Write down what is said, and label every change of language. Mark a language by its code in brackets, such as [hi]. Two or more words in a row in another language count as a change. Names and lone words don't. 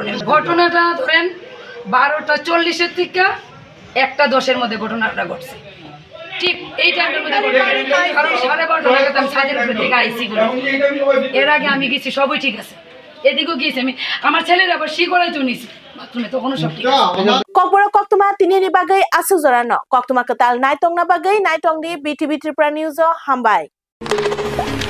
[bn] ঘটনাটা ধরেন 12:40 থেকে 1:10 মধ্যে ঘটনাটা ঘটছে, ঠিক এই টাইমের মধ্যে, কারণ 12:30 নাগাদ আমি ছাদের উপর থেকে আইসি, এর আগে আমি গেছি সবই ঠিক আছে, এদিকেও গিয়েছি আমি, আমার ছেলের আবার শিকড়াইতেও নিছি বাথরুমে, তখনও সব ঠিক আছে। [trp] Kokboro Koktuma tinini bagai asuzorano Koktuma ketal naitong na bagai naitong di BTV Tripura News Hambai.